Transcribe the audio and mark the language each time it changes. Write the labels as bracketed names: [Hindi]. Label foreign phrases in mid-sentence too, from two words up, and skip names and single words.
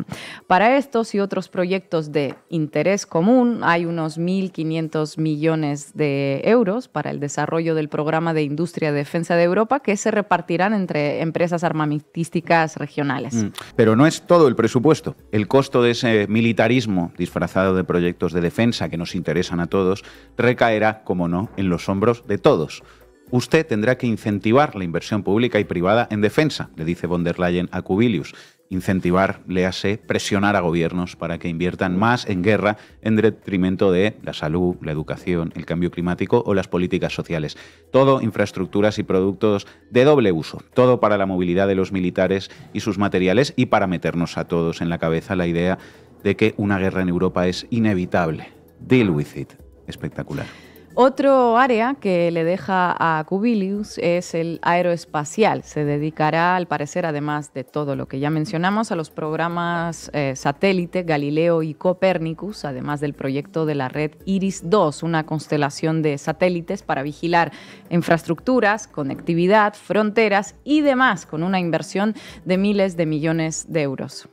[Spanish] Para estos y otros proyectos de interés común hay unos 1.500 millones de euros para el desarrollo del programa de industria de defensa de Europa que se repartirán entre empresas armamentísticas regionales. Pero no es todo el presupuesto. El costo de ese militarismo disfrazado de proyectos de defensa que nos interesan a todos recaerá, como no, en los hombros de todos. Usted tendrá que incentivar la inversión pública y privada en defensa, le dice von der Leyen a Kubilius. Incentivar, léase, presionar a gobiernos para que inviertan más en guerra en detrimento de la salud, la educación, el cambio climático o las políticas sociales. Todo infraestructuras y productos de doble uso. Todo para la movilidad de los militares y sus materiales y para meternos a todos en la cabeza la idea de que una guerra en Europa es inevitable. [English] Deal with it. [Spanish] Espectacular. Otro área que le deja a Kubilius es el aeroespacial. Se dedicará, al parecer, además de todo lo que ya mencionamos, a los programas satélite, Galileo y Copérnicus, además del proyecto de la red Iris-2, una constelación de satélites para vigilar infraestructuras, conectividad, fronteras y demás, con una inversión de miles de millones de euros.